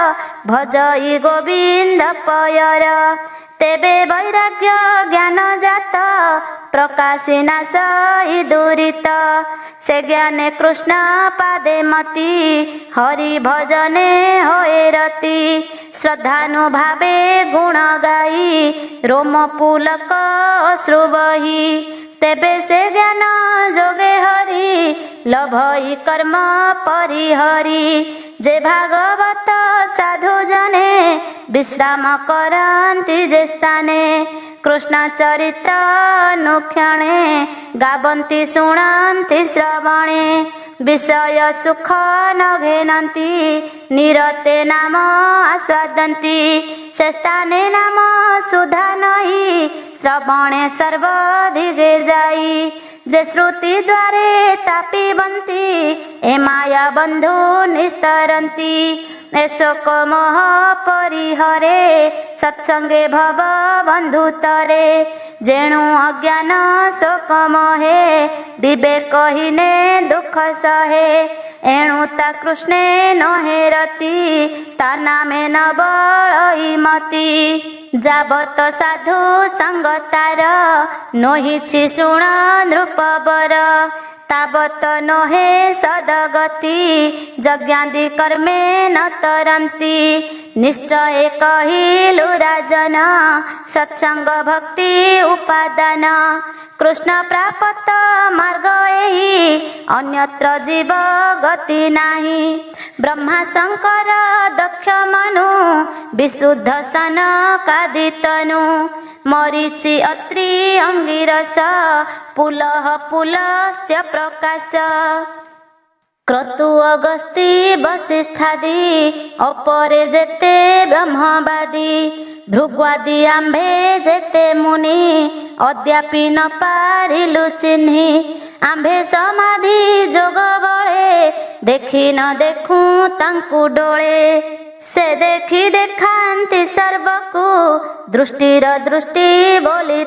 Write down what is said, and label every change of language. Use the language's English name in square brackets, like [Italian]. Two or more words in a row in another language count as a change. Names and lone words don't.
[Odia] ଭଜଇ ଗୋବିନ୍ଦ ପୟର ତେବେ ବୈରାଗ୍ୟ ଜ୍ଞାନ ଜାତ ପ୍ରକାଶି ନାଶ ଦୁରିତ ସେ ଜ୍ଞାନେ କୃଷ୍ଣ ପାଦେ ମତି ହରି ଭଜନେ ହୋଏ ରତି ଶ୍ରଦ୍ଧାନୁଭାବେ ଗୁଣ ଗାଇ ରୋମ ପୁଲକ ଅଶ୍ରୁ ବହି ତେବେ ସେ ଜ୍ଞାନ ଯୋଗେ ହରି ଲଭଇ କର୍ମ ପରିହରି ଯେ ଭାଗବତ ସାଧୁ ଜନେ ବିଶ୍ରାମ କରନ୍ତି ଯେ ସ୍ଥାନେ କୃଷ୍ଣ ଚରିତ୍ର ଅନୁକ୍ଷଣେ ଗାବନ୍ତି ଶୁଣନ୍ତି ଶ୍ରବଣେ ବିଷୟ ସୁଖ ନ ଘେନନ୍ତି ନିରତେ ନାମ ଆସ୍ୱାଦନ୍ତି ସେ ସ୍ଥାନେ ନାମ ସୁଧା ନହି ଶ୍ରବଣେ ସର୍ବଧିଗେ ଯାଇ ଯେ ଶ୍ରୁତି ଦ୍ୱାରେ ତାପିବନ୍ତି ଏ ମାୟା ବନ୍ଧୁ ନିସ୍ତରନ୍ତି ଏ ଶୋକ ମୋହ ପରିହରେ ସତ୍ସଙ୍ଗେ ଭବ ବନ୍ଧୁ ତରେ ଯେଣୁ ଅଜ୍ଞାନ ଶୋକ ମୋହେ ବିବେକ ହୀନେ ଦୁଃଖ ସହେ ଏଣୁ ତା କୃଷ୍ଣେ ନହେ ରତି ତା ନାମେ ନ ବଳଇ ମତି ଯାବତ ସାଧୁ ସଙ୍ଗତାର ନୋହିଛି ଶୁଣ ନୃପବର ତାବତ ନୋହେ ସଦଗତି ଯଜ୍ଞାଦି କର୍ମେ ନ ତରନ୍ତି ନିଶ୍ଚୟ କହିଲୁ ରାଜନ ସତ୍ସଙ୍ଗ ଭକ୍ତି ଉପାଦାନ କୃଷ୍ଣ ପ୍ରାପ୍ତ ମାର୍ଗ ଏହି ଅନ୍ୟତ୍ର ଜୀବ ଗତି ନାହିଁ ବ୍ରହ୍ମା ଶଙ୍କର ଦକ୍ଷ ମନୁ ବିଶୁଦ୍ଧ ସନକାଦିତନୁ ମରୀଚି ଅତ୍ରି ଅଙ୍ଗିରସ ପୁଲହ ପୁଲସ୍ତ୍ୟ ପ୍ରକାଶ କ୍ରତୁ ଅଗସ୍ତି ବଶିଷ୍ଠାଦି ଅପରେ ଯେତେ ବ୍ରହ୍ମବାଦୀ ଭୃଗ୍ୱାଦି ଆମ୍ଭେ ଯେତେ ମୁନି ଅଦ୍ୟାପି ନ ପାରିଲୁ ଚିହ୍ନି ଆମ୍ଭେ ସମାଧି ଯୋଗ ବଳେ ଦେଖି ନ ଦେଖୁ ତାଙ୍କୁ ଡୋଳେ ସେ ଦେଖି ଦେଖାନ୍ତି ସର୍ବକୁ ଦୃଷ୍ଟିର ଦୃଷ୍ଟି ବୋଲି